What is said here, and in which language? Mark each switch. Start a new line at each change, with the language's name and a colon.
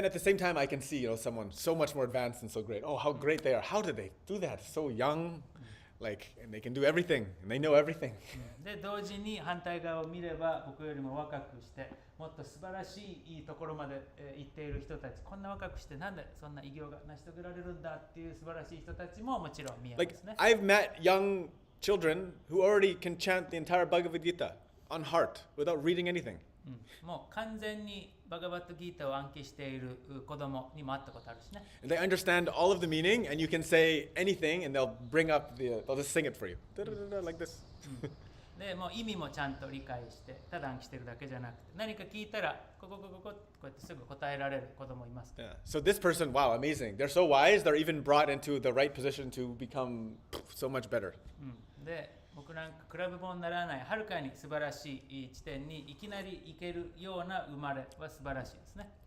English: then at the same time, I can see, someone so much more advanced and so great. Oh, how great they are. How did they do that? So young, and they can do everything, and they know everything.
Japanese: で、同時に反対側を見れば僕よりも若くして、もっと素晴らしいところまで行っている人たち、こんな若くしてなんでそんな偉業が成し遂げられるんだっていう素晴らしい人たちももちろん見えま
English: Like,
Japanese: すね。
English: I've met young children who already can chant the entire Bhagavad Gita on heart without reading anything.
Japanese: もう完全にバガバットギータを暗記している子供にも会ったことあるしね。
English: And they understand all of the meaning, and you can say anything, and they'll just sing it for you. Da-da-da-da, like this.
Japanese: でもう意味もちゃんと理解してただ暗記してるだけじゃなくて何か聞いたらこうやってすぐ答えられる子供います。
English: Yeah. So this person, wow, amazing. They're so wise, they're even brought into the right position to become so much better.
Japanese: で僕なんか比べ物にならないはるかに素晴らしい地点にいきなり行けるような生まれは素晴らしいですね。